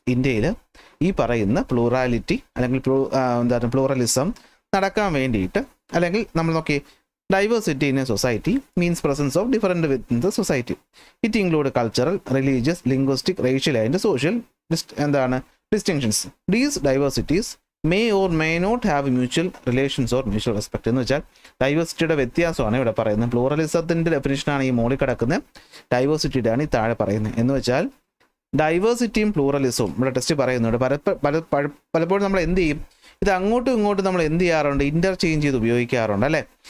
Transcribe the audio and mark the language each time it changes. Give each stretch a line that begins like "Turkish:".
Malayalam: ഇന്ത്യയിൽ ഈ പറയുന്ന പ്ലൂറാലിറ്റി അല്ലെങ്കിൽ പ്ലൂറലിസം നടക്കാൻ വേണ്ടിയിട്ട്, അല്ലെങ്കിൽ നമ്മൾ നോക്കി,
English: Diversity in a society means presence of different within the society. It include cultural, religious, linguistic, racial and social distinctions. These diversities may or may not have mutual relations or mutual respect.
Malayalam: എന്ന് വെച്ചാൽ ഡൈവേഴ്സിറ്റിയുടെ വ്യത്യാസമാണ് ഇവിടെ പറയുന്നത്. പ്ലൂറലിസത്തിൻ്റെ ഡെഫിനിഷനാണ് ഈ മോളിൽ കിടക്കുന്നത്, ഡൈവേഴ്സിറ്റിയുടെ ആണ് ഈ താഴെ പറയുന്നത്. എന്ന് വെച്ചാൽ ഡൈവേഴ്സിറ്റിയും പ്ലൂറലിസവും ഇവിടെ ടെസ്റ്റ് പറയുന്നുണ്ട്. പലപ്പോഴും നമ്മൾ എന്ത് ചെയ്യും, ഇത് അങ്ങോട്ടും ഇങ്ങോട്ടും നമ്മൾ എന്ത് ചെയ്യാറുണ്ട്, ഇൻ്റർചേഞ്ച് ചെയ്ത് ഉപയോഗിക്കാറുണ്ട് അല്ലേ.